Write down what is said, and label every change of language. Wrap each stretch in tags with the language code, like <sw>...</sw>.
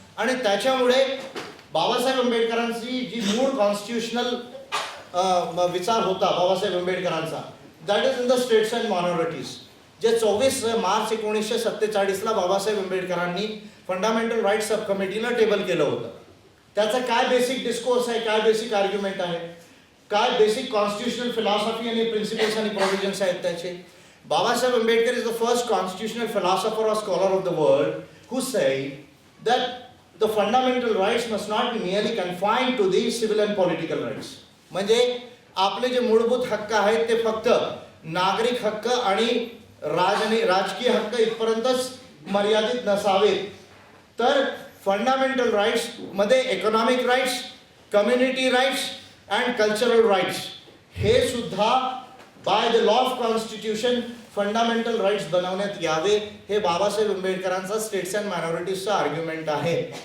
<mr>आणि त्याच्यामुळे बाबासाहेब आंबेडकरांची जी मूळ कॉन्स्टिट्यूशनल विचार होता बाबासाहेब आंबेडकरांचा,</mr> <en>that is in the states and minorities,</en> <mr>जे 24 मार्च 1947 ला बाबासाहेब आंबेडकरांनी फंडामेंटल राईट्स सब कमिटीला टेबल केलं होतं। त्याचा काय बेसिक डिस्कोर्स आहे, काय बेसिक आर्ग्युमेंट आहे, काय बेसिक कॉन्स्टिट्यूशनल फिलॉसॉफी आणि प्रिन्सिपल्स आणि प्रोव्हिजन्स आहेत त्याचे।</mr> <en>Babasaheb Ambedkar is the first constitutional philosopher or scholar of the world who said that the fundamental rights must not be merely confined to the civil and political rights.</en> <mr>म्हणजे आपले जे मूलभूत हक्क आहेत ते फक्त नागरिक हक्क आणि राजकीय हक्क इथपर्यंतच मर्यादित नसावेत, तर फंडामेंटल राईट्स मध्ये economic rights, community rights and cultural rights हे सुद्धा</mr> <en>by the law of constitution</en> <mr>fundamental rights बनवण्यात यावे, हे बाबासाहेब आंबेडकरांचा स्टेट्स अँड मायनॉरिटीजचा आर्ग्युमेंट आहे।</mr>